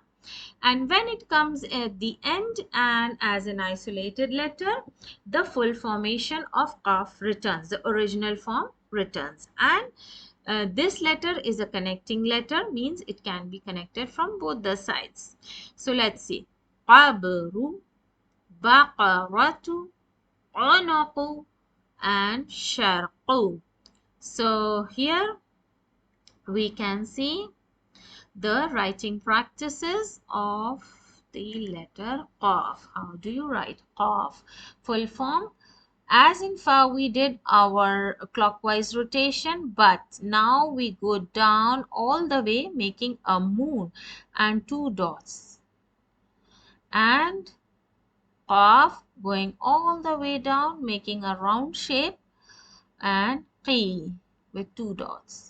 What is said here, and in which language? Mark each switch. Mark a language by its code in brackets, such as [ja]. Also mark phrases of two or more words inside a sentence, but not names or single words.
[en] And when it comes at the end and as an isolated letter, the full formation of qaf returns, the original form returns. And this letter is a connecting letter, means it can be connected from both the sides. So let's see. [ar] قبرٌ، بقرةٌ، عنقٌ, [en] and sharqu. So here we can see the writing practices of the letter Qaf. How do you write Qaf? Full form. As in far we did our clockwise rotation, but now we go down all the way making a moon and two dots, and Qaf going all the way down making a round shape, and Qi with two dots.